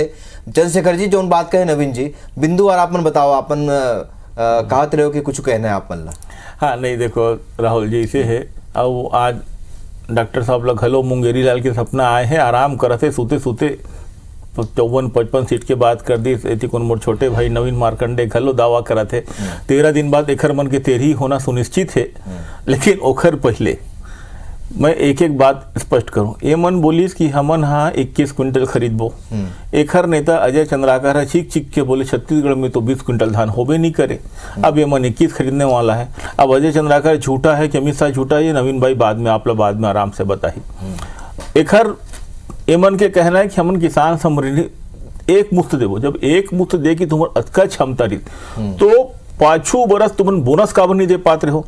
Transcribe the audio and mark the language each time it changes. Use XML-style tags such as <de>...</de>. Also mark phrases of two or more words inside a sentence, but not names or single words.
<hne>चंद्रशेखर जी जो बात कहे नवीन जी, बिंदु और आपन बताओ, अपन कहते रहो कि कुछ कहना है आप मन ला। हाँ नहीं देखो राहुल जी, इसे है अब आज डॉक्टर साहब लोग हलो मुंगेरी लाल के सपना आए हैं, आराम करते सूते सूते 54-55 सीट के बात कर दी। कौन मोर छोटे भाई नवीन मार्कंडे घलो दावा करा थे 13 दिन बाद एखर मन के 13 होना सुनिश्चित है। लेकिन ओखर पहले मैं एक एक बात स्पष्ट करूं, ये मन बोलिस कि हमन 21 क्विंटल खरीदबो, एखर नेता अजय चंद्राकर चीख चीख के बोले छत्तीसगढ़ में तो 20 क्विंटल धान होबे नहीं करे। अब ये मन 21 खरीदने वाला है। अब अजय चंद्राकर झूठा है कि अमित शाह झूठा है, ये नवीन भाई बाद में आप लोग बाद में आराम से बताही। एखर ये मन के कहना है कि हमन किसान समृद्धि एक मुफ्त देवो, जब एक मुफ्त दे कि तुम्हारा अतका क्षमता रही तो 5 बरस तुमन बोनस काबर नहीं दे पाते हो।</hne>